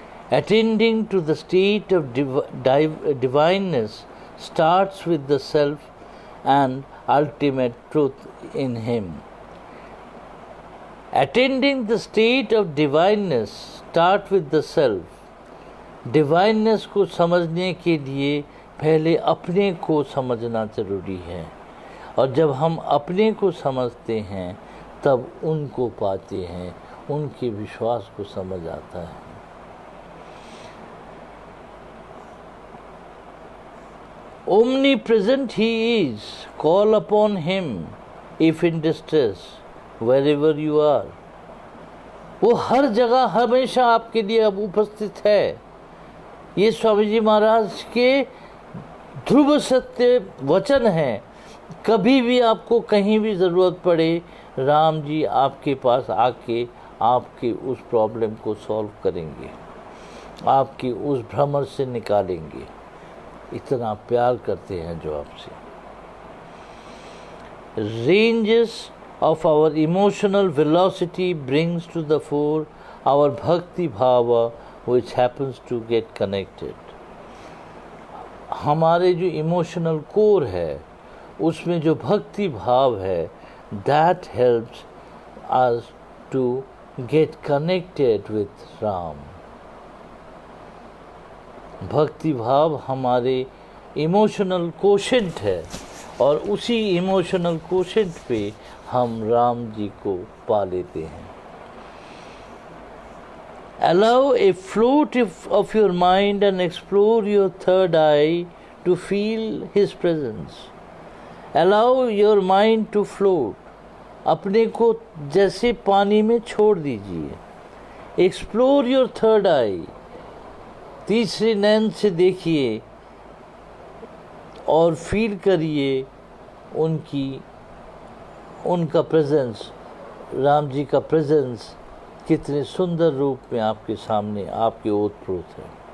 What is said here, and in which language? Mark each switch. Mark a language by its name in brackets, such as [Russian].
[English] Attending to the state of divineness starts with the self and ultimate truth in him. Attending the state of divineness start with the self. [Hindi] Divineness को समझने के लिए पहले अपने को समझना जरूरी है, और जब हम अपने को समझते हैं तब उनको पाते हैं, उनके विश्वास को समझ आता है। [English] Omnipresent he is, call upon him if in distress, wherever you are. [Hindi] वो हर जगह हमेशा आपके लिए अब उपस्थित है। ये स्वामी जी महाराज के ध्रुव सत्य वचन है। कभी भी आपको कहीं भी ज़रूरत पड़े, राम जी आपके पास आके आपके उस प्रॉब्लम को सॉल्व करेंगे, आपकी उस भ्रमर से निकालेंगे। इतना प्यार करते हैं जो आपसे। [English] ranges of our emotional velocity brings to the fore our bhakti bhava, which happens to get connected. [Hindi] हमारे जो इमोशनल कोर है उसमें जो भक्ति भाव है, [English] that helps us to get connected with Ram. [Hindi] भक्ति भाव हमारे इमोशनल कोशेंट है और उसी इमोशनल कोशेंट पे हम राम जी को पा लेते हैं. [English] Allow a float of your mind and explore your third eye to feel his presence. Allow your mind to float. [Hindi] अपने को जैसे पानी में छोड़ दीजिए. [English] Explore your third eye. [Hindi] तीसरे नैन से देखिए और फील करिए उनका प्रेजेंस, राम जी का प्रेजेंस कितने सुंदर रूप में आपके सामने, आपके ओतप्रोत है.